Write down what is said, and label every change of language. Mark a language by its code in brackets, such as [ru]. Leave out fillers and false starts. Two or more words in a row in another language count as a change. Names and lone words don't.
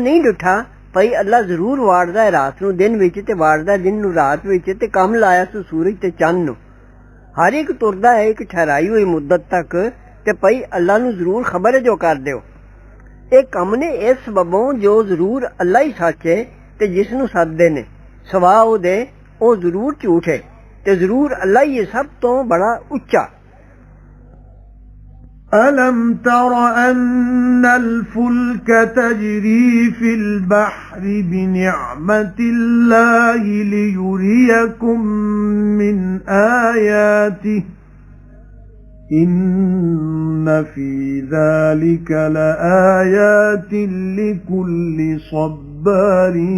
[pa] ਨਹੀਂ ਡਿੱਠਾ ਭਾਈ ਅੱਲਾ ਜ਼ਰੂਰ ਵਾੜਦਾ ਹੈ ਰਾਤ ਨੂੰ ਦਿਨ ਵਿੱਚ ਤੇ ਵਾੜਦਾ ਦਿਨ ਨੂੰ ਰਾਤ ਵਿੱਚ ਤੇ ਕੰਮ ਲਾਇਆ ਤੂੰ ਸੂਰਜ ਤੇ ਚੰਨ ਨੂੰ ਹਰ ਇੱਕ ਤੁਰਦਾ ਹੈ ਇੱਕ ਠਹਿਰਾਈ ਹੋਈ ਮੁੱਦਤ ਤੱਕ ਤੇ ਭਾਈ ਅੱਲਾ ਨੂੰ ਜ਼ਰੂਰ ਖਬਰ ਹੈ ਜੋ ਕਰ ਦਿਓ ਇਹ ਕੰਮ ਨੇ ਇਸ ਸਬਬੋਂ ਜੋ ਜ਼ਰੂਰ ਅੱਲਾ ਹੀ ਸੱਚ ਹੈ ਤੇ ਜਿਸ ਨੂੰ ਸੱਦਦੇ ਨੇ ਸਵਾ ਉਹਦੇ ਉਹ ਜ਼ਰੂਰ ਝੂਠ ਹੈ ਤੇ ਜ਼ਰੂਰ ਅੱਲਾ ਹੀ ਸਭ ਤੋਂ ਬੜਾ ਉੱਚਾ [ar] أَلَمْ تَرَ أَنَّ الْفُلْكَ تَجْرِي فِي الْبَحْرِ بِنِعْمَةِ اللَّهِ لِيُرِيَكُم مِّنْ آيَاتِهِ إِنَّ فِي ذَلِكَ لَآيَاتٍ لِكُلِّ صَبَّارٍ